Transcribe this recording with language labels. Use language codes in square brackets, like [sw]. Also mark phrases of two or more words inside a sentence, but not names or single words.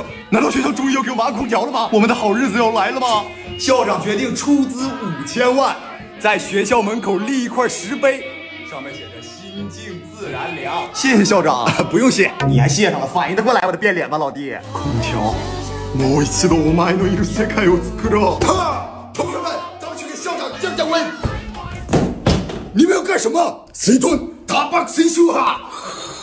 [zh] 难道学校终于要给我们安空调了吗？我们的好日子要来了吗？校长决定出资5000万，在学校门口立一块石碑，上面写着心静自然凉。谢谢校长。不用谢，你还谢上了，反应得过来我的变脸吗，老弟？空调。 [ja] もう一度お前のいる世界を作ろう。 [zh] 同学们，咱们去给校长降降温。你们要干什么？谁蹲？打爆谁说哈？